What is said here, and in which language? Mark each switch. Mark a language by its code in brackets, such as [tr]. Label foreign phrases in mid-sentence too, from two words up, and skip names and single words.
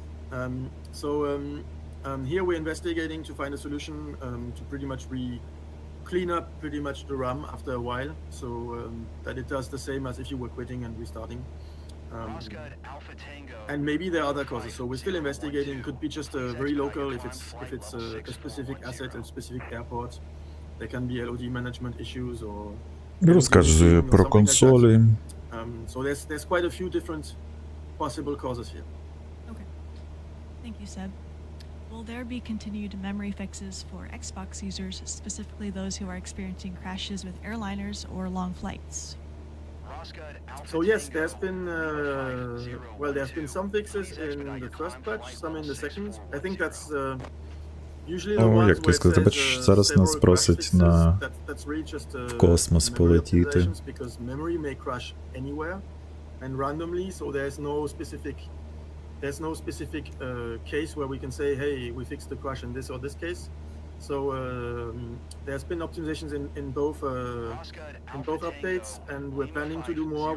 [en] Here we're investigating to find a solution to pretty much clean up pretty much the RAM after a while, so that it does the same as if you were quitting and restarting. And maybe there are other causes, so we're still investigating. Could be just very local if it's a specific asset and specific airport. There can be LOD management issues or. [uk] Розкажи про консолі. [en] So there's quite a few different possible causes here. Okay. Thank you, Seb. Will there be continued memory fixes for Xbox users, specifically those who are experiencing crashes with airliners or long flights? So yes, there's been some fixes in the first patch, some in the second. I think that's usually the ones [uk] як ти сказав, [en] where it [uk] бачиш, [en] says, [uk] зараз нас [en] several [uk] просить [en] crash [uk] на [en] fixes. That's really just [uk] космос [en] memory [uk] полетіти. [en] optimizations, because memory may crash anywhere and randomly, so there's no specific case where we can say, hey, we fixed the crash in this or this case. So there's been optimizations in both updates, and we're planning to do more.